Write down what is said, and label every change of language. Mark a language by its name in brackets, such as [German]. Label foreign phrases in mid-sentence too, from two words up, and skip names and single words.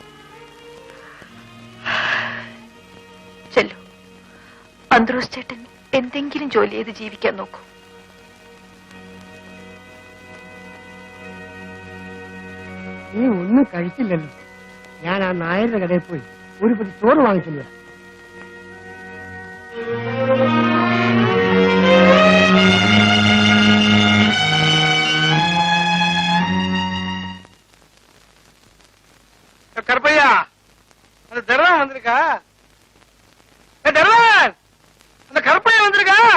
[Malayalam] ചെല്ലു, അന്ത്രോസ് ചേട്ടൻ എന്തെങ്കിലും ജോലി ചെയ്ത് ജീവിക്കാൻ നോക്കൂ. നീ ഒന്നും കഴിച്ചില്ലല്ലോ. ഞാൻ ആ നായരുടെ കടയിൽ പോയി ഒരു പൊതി ചോറ് വാങ്ങിച്ചില്ല. [Tamil] கருப்பையா, அந்த தர்வான் வந்திருக்கா? தர்வான், அந்த கருப்பையா வந்திருக்கா?